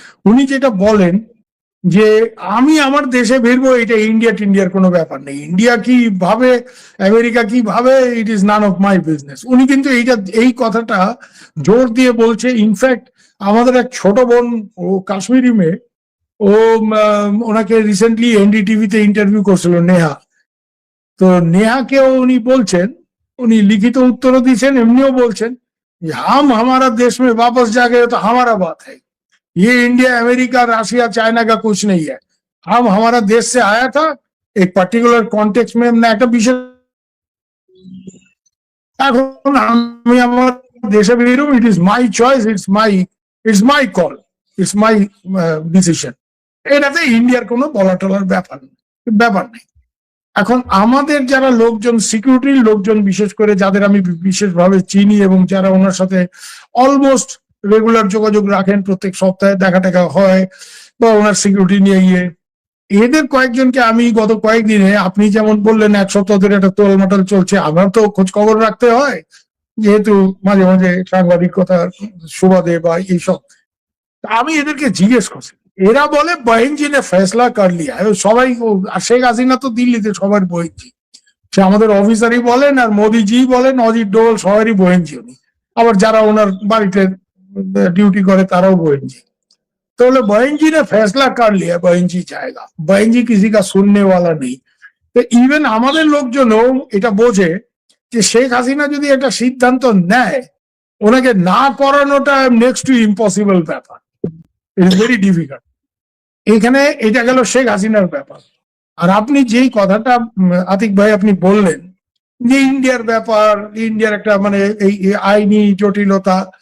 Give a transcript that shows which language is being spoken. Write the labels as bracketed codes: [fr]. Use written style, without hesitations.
[bn] উনি যেটা বলেন যে আমি আমার দেশে ফিরবো, এটা ইন্ডিয়ার কোনো ব্যাপার নেই, ইন্ডিয়া কি ভাবে, আমেরিকা কি ভাবে, [en] It is none of my business. [bn] উনি কিন্তু এই কথাটা জোর দিয়ে বলছে। ইনফ্যাক্ট আমাদের এক ছোট বোন, ও কাশ্মীরি মেয়ে, ও ওনাকে রিসেন্টলি এনডিটিভিতে ইন্টারভিউ করছিল, নেহা। তো নেহাকেও উনি বলছেন, উনি লিখিত উত্তরও দিয়েছেন, এমনিও বলছেন [hi] हम हमारा देश में वापस जा गए तो हमारा बात है, ये इंडिया अमेरिका रशिया चाइना का कुछ नहीं है, हम हमारा देश से आया था एक पर्टिकुलर कॉन्टेक्स्ट में, [bn] ना একটা বিশেষ, এখন আমি আমার দেশে বেরোব, [en] It is my choice, it's my call, it's my decision. [bn] এটাতে ইন্ডিয়ার কোনো বলা টলার ব্যাপার নেই। এখন আমাদের যারা লোকজন, সিকিউরিটির লোকজন বিশেষ করে, যাদের আমি বিশেষভাবে চিনি এবং যারা ওনার সাথে অলমোস্ট রেগুলার যোগাযোগ রাখেন, প্রত্যেক সপ্তাহে দেখা হয় বা ওনার সিকিউরিটি নিয়ে গিয়ে, এদের কয়েকজনকে আমি গত কয়েকদিনে, আপনি যেমন বললেন এক সপ্তাহ ধরে একটা তোলমাটাল চলছে, আমার তো খোঁজ খবর রাখতে হয়, যেহেতু মাঝে মাঝে সাংবাদিকতার সুবাদে বা এইসব, আমি এদেরকে জিজ্ঞেস করছি, এরা বলে [hi] বহেনজি নে ফেসলা কর লিয়া। [bn] সবাই, শেখ হাসিনা তো দিল্লিতে সবার বহেনজি, সে আমাদের অফিসারই বলেন আর মোদিজি বলেন, অজিত ডোল, সবারই বহেনজি উনি। আবার যারা ওনার বাড়িতে ডিউটি করে তারাও বহেনজি। তো বলে [hi] बहनजी ने फैसला कर लिया, बहनजी जाएगा, बहनजी किसी का सुनने वाला नहीं। [bn] তো ইভেন আমাদের লোকজনও এটা বোঝে যে শেখ হাসিনা যদি একটা সিদ্ধান্ত নেয়, ওনাকে না করানোটা নেক্সট টু ইম্পসিবল ব্যাপার, [en] It is very difficult. [bn] এখানে এটা গেল শেখ হাসিনার ব্যাপার। আর আপনি যেই কথাটা আতিক ভাই আপনি বললেন যে ইন্ডিয়ার ব্যাপার, ইন্ডিয়ার একটা মানে এই আইনি জটিলতা,